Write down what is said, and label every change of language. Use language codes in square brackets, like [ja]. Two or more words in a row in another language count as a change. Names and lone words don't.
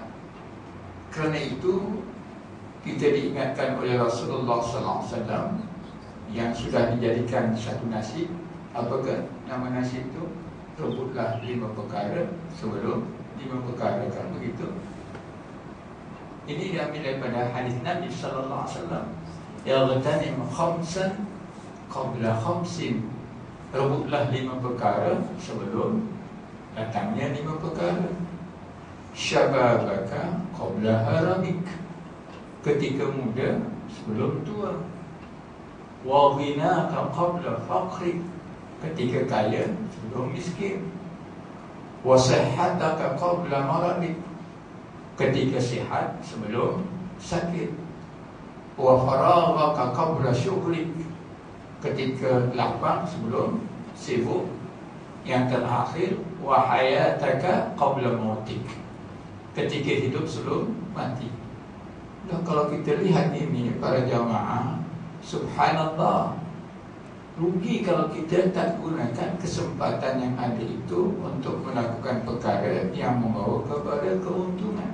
[ms] Kerana itu kita diingatkan oleh Rasulullah SAW yang sudah dijadikan satu nasib. Apakah nama nasib itu? Rebutlah 5 perkara sebelum 5 perkara, kan begitu? Ini diambil daripada hadis Nabi SAW. [ar] Yaghtanim khamsan qabla khamsin. [ms] Rebutlah 5 perkara sebelum datangnya 5 perkara. [ar] Syababaka qabla haramik. [ms] Ketika muda sebelum tua. [ar] Wa ghinaka qabla faqrik. [ms] Ketika kaya sebelum miskin. [ar] Wa sihhataka qabla maradik. [ms] Ketika sihat sebelum sakit. [ar] Wa faraghaka qabla syughlik. [ms] Ketika lapang sebelum sibuk. Yang terakhir, [ar] wa hayataka qabla mautik. [ms] Ketika hidup sebelum mati. Dan kalau kita lihat ini para jamaah, subhanallah, rugi kalau kita tak gunakan kesempatan yang ada itu untuk melakukan perkara yang membawa kepada keuntungan.